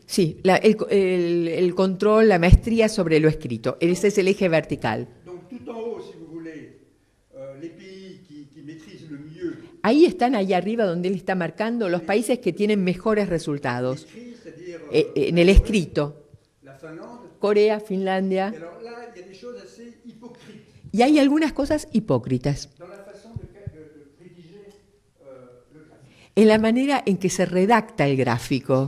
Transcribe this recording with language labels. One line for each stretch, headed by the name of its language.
Spanish: Sí, el control, la maestría sobre lo escrito. Ese es el eje vertical.
French: Donc tout en haut, si vous voulez, les pays qui maîtrisent le mieux
Spanish: Ahí están, ahí arriba, donde él está marcando los países que tienen mejores resultados
French: l'écrit, c'est-à-dire
Spanish: en el escrito.
French: la Finlande.
Spanish: Corea, Finlandia.
French: Et alors là, il y a des choses assez hypocrites
Spanish: Y hay algunas cosas hipócritas
French: dans la façon de rédiger le graphique.
Spanish: en la manera en que se redacta el gráfico.